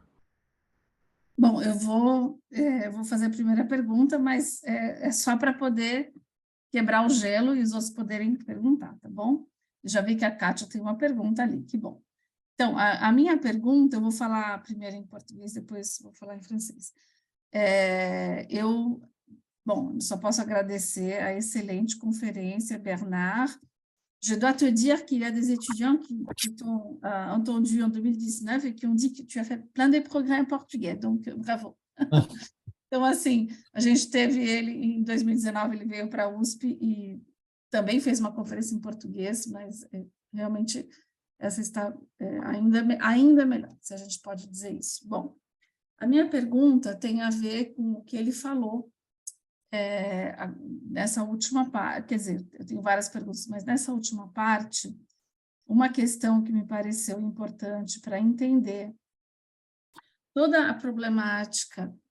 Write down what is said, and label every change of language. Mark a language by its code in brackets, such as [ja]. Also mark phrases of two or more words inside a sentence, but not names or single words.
[pt] Bom, eu vou fazer a primeira pergunta, mas é só para poder quebrar o gelo e os outros poderem perguntar, tá bom? Eu já vi que a Kátia tem uma pergunta ali, que bom. Então, a minha pergunta, eu vou falar primeiro em português, depois vou falar em francês. Eu só posso agradecer a excelente conférence, Bernard. [fr] Je dois te dire qu'il y a des étudiants qui t'ont entendu en 2019 et qui ont dit que tu as fait plein de progrès en português, donc bravo. [pt] Então, assim, a gente teve ele em 2019, ele veio para a USP e também fez uma conferência em português, mas realmente essa está ainda melhor, se a gente pode dizer isso. Bom, a minha pergunta tem a ver com o que ele falou nessa última parte, quer dizer, eu tenho várias perguntas, mas nessa última parte, uma questão que me pareceu importante para entender toda a problemática